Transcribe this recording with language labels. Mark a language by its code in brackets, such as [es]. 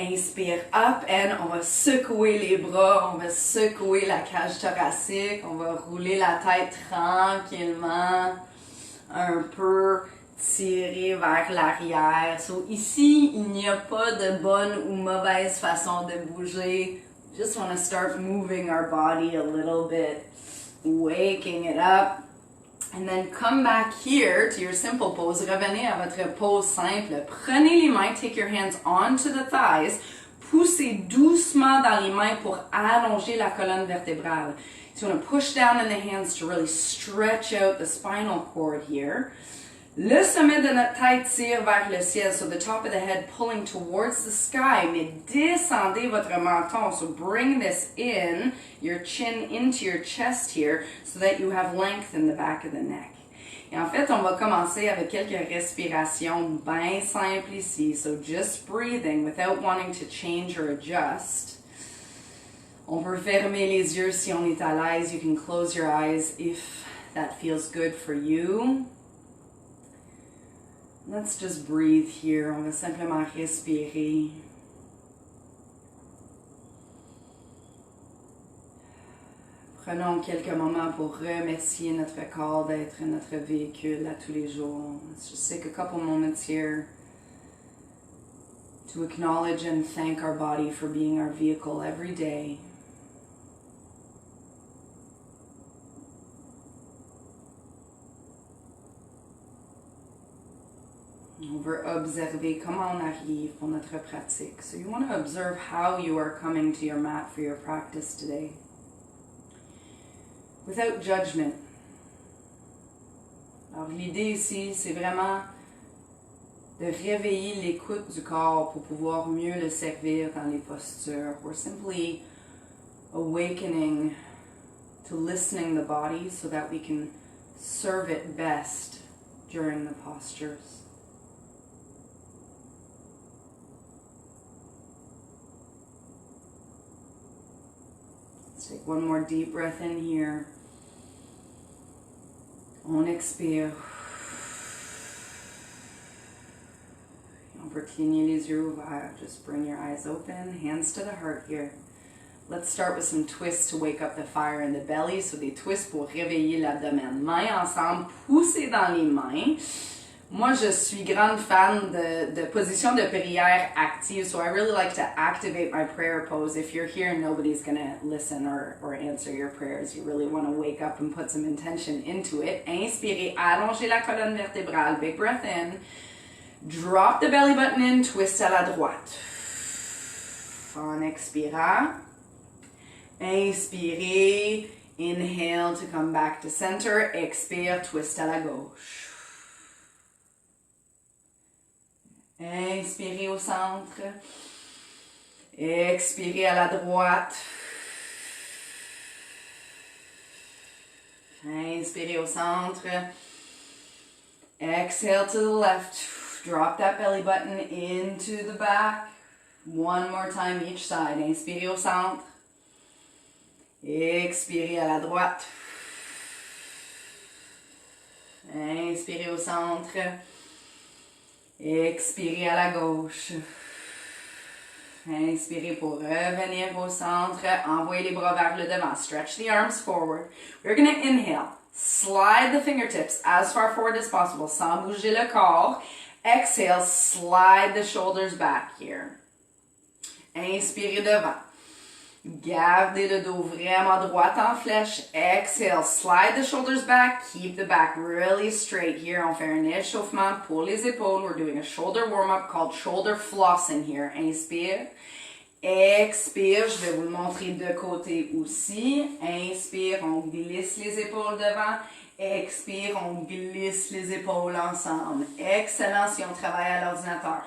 [en] Inspire up and [fr] on va secouer les bras, on va secouer la cage thoracique, on va rouler la tête tranquillement, un peu tirer vers l'arrière. So ici, il n'y a pas de bonne ou mauvaise façon de bouger. [en] Just want to start moving our body a little bit, waking it up. And then come back here to your simple pose. [fr] Revenez à votre pose simple. Prenez les mains, [en] take your hands onto the thighs. [fr] Poussez doucement dans les mains pour allonger la colonne vertébrale. [en] So you want to push down in the hands to really stretch out the spinal cord here. [fr] Le sommet de notre tête tire vers le ciel, [en] so the top of the head pulling towards the sky, [fr] mais descendez votre menton, [en] so bring this in, your chin into your chest here, so that you have length in the back of the neck. [fr] Et en fait, on va commencer avec quelques respirations bien simples ici, [en] so just breathing without wanting to change or adjust. [fr] On peut fermer les yeux si on est à l'aise. [en] You can close your eyes if that feels good for you. Let's just breathe here. [fr] On va simplement respirer. Prenons quelques moments pour remercier notre corps d'être notre véhicule à tous les jours. [en] Let's just take a couple moments here to acknowledge and thank our body for being our vehicle every day. [fr] On veut observer comment on arrive pour notre pratique. [en] So you want to observe how you are coming to your mat for your practice today. Without judgment. [fr] Alors l'idée ici, c'est vraiment de réveiller l'écoute du corps pour pouvoir mieux le servir dans les postures. [en] We're simply awakening to listening the body so that we can serve it best during the postures. Take one more deep breath in here. [fr] On expire. On peut cligner les yeux ouverts. [en] Just bring your eyes open, hands to the heart here. Let's start with some twists to wake up the fire in the belly. [fr] So des twists pour réveiller l'abdomen. Mains ensemble, poussez dans les mains. Moi, je suis grande fan de position de prière active, [en] so I really like to activate my prayer pose. If you're here, nobody's going to listen or answer your prayers. You really want to wake up and put some intention into it. [fr] Inspirez, allongez la colonne vertébrale, [en] big breath in. Drop the belly button in, twist [fr] à la droite. En expirant. [en] Inspirez, inhale to come back to center. [fr] Expire, twist à la gauche. Inspirez au centre. Expirez à la droite. Inspirez au centre. [en] Exhale to the left. Drop that belly button into the back. One more time each side. [fr] Inspirez au centre. Expirez à la droite. Inspirez au centre. Expirez à la gauche. Inspirez pour revenir au centre. Envoyez les bras vers le devant. [en] Stretch the arms forward. We're going to inhale. Slide the fingertips as far forward as possible [fr] sans bouger le corps. [en] Exhale, slide the shoulders back here. [fr] Inspirez devant. Gardez le dos vraiment droit en flèche. [en] Exhale, slide the shoulders back. Keep the back really straight here. [fr] On fait un échauffement pour les épaules. [en] We're doing a shoulder warm-up called shoulder flossing here. [fr] Inspire. Expire. Je vais vous le montrer de côté aussi. Inspire, on glisse les épaules devant. Expire, on glisse les épaules ensemble. Excellent si on travaille à l'ordinateur.